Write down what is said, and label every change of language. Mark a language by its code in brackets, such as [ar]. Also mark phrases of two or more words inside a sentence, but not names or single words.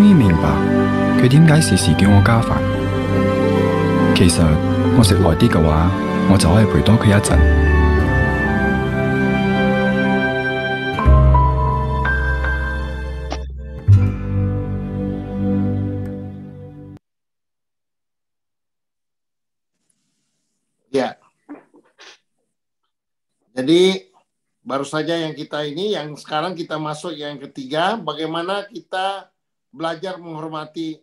[yue] 於明白佢點解時時叫我加飯。其實我食耐啲嘅話，我就可以陪多佢一陣。 [id] Ya. Jadi baru saja yang kita ini, yang sekarang kita masuk yang ketiga, bagaimana kita belajar menghormati.